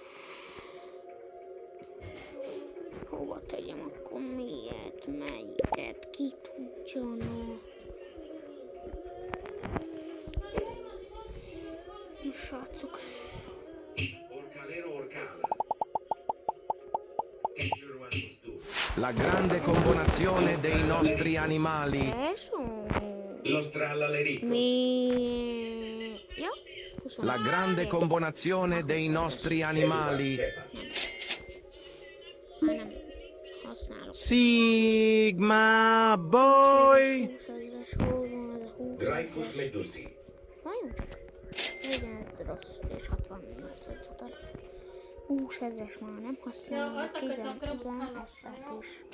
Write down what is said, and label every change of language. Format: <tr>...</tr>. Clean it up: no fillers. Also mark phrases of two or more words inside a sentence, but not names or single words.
<hu>Hova tegyem akkor miért, melyiket, ki tudja, no. Srácok, Orcalero orcala. Catcher mosturu.</hu> <it>La grande combinazione dei nostri animali.</it> <hu>tesó. Los tralaleritos. Mi... Ja, 20.</hu> <it>La grande combinazione dei nostri animali.</it> <hu>Már nem használok. Sigma boy. 20 000-es, hol van ez a 20 Graipus 000-es? medusi. Nagyon csak. 45 rossz, és 68 ad. 20 000-es már nem használok. Igen, ezt is.</hu>